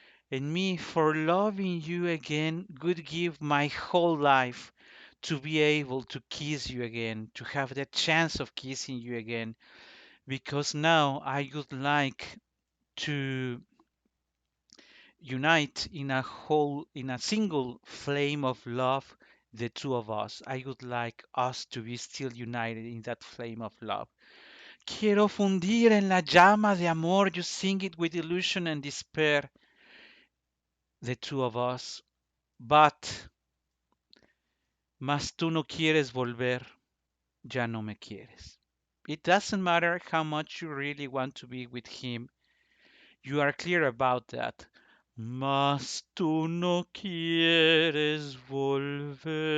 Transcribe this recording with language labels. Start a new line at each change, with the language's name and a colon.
English: And me for loving you again would give my whole life to be able to kiss you again, to have the chance of kissing you again, because now I would like to unite in a single flame of love, the two of us. I would like us to be still united in that flame of love.
Spanish: Quiero fundir en la llama de amor.
English: You sing it with illusion and despair, the two of us.
Spanish: But mas tú no quieres volver, ya no me quieres.
English: It doesn't matter how much you really want to be with him. You are clear about that.
Spanish: Mas tú no quieres volver.